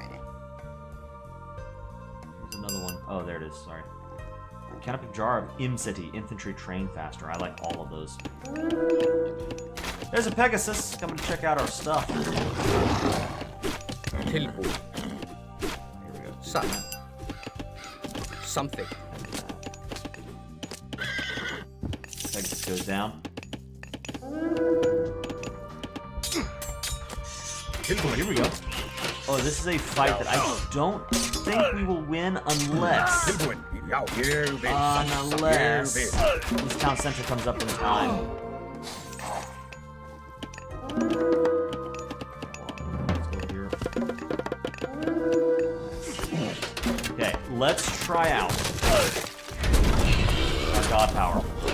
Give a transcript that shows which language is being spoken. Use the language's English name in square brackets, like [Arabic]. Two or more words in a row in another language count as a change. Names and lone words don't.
[English] There's another one. Oh, there it is. Sorry. Canopic jar of Imseti. Infantry train faster. I like all of those. There's a Pegasus coming to check out our stuff. [Icelandic] Tilbúin. [English] Here we go. [Icelandic] Satt. Samþykkt. [English] Pegasus goes down. Here we go. Oh, this is a fight that I don't think we will win unless... [Icelandic] Tilbúin. Já, ég vil. [English] Unless [Icelandic] Ég vil. [English] this town center comes up in time. Okay, let's try out our god power.